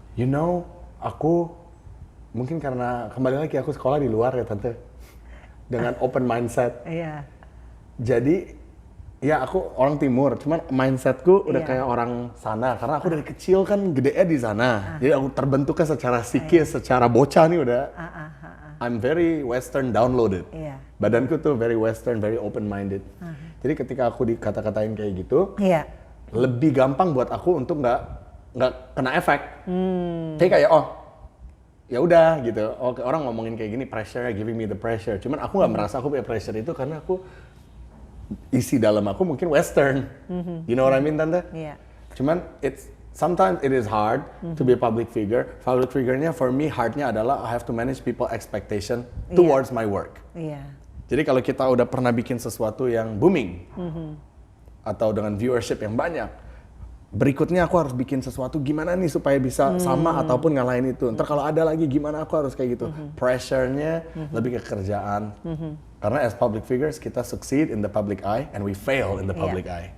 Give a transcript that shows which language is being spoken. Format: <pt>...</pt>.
<en>You know,</en> <id>aku mungkin karena kembali lagi aku sekolah di luar ya tante, dengan open mindset. Iya. Jadi ya aku orang timur, cuman mindsetku udah kayak orang sana karena aku dari kecil kan gedenya di sana. Jadi aku terbentuknya secara psikis, secara bocah nih udah.</id> <en>I'm very western downloaded.</en> <id>Iya. Badanku tuh</id> <en>very western, very open minded.</en> <id>Jadi ketika aku dikata-katain kayak gitu, Iya. lebih gampang buat aku untuk nggak kena efek. Jadi kayak ya udah gitu. Oke, orang ngomongin kayak gini, pressure,</id> <en>giving me the pressure.</en> <id>Cuman aku nggak merasa aku punya pressure itu karena aku isi dalam aku mungkin western.</id> <en>You know what I mean tante?</en> <id>Iya.</id> <en>Cuman sometimes it is hard to be a public figure. Public figure-nya for me hardnya</en> <id>adalah</id> <en>I have to manage people expectation towards my work.</en> <id>Iya. Jadi kalau kita udah pernah bikin sesuatu yang booming atau dengan viewership yang banyak, berikutnya aku harus bikin sesuatu gimana nih supaya bisa sama ataupun ngalahin itu. Ntar kalau ada lagi gimana aku harus kayak gitu. Pressure-nya lebih ke kerjaan.</id> <en>Karena as public figures kita succeed in the public eye and we fail in the public eye.</en>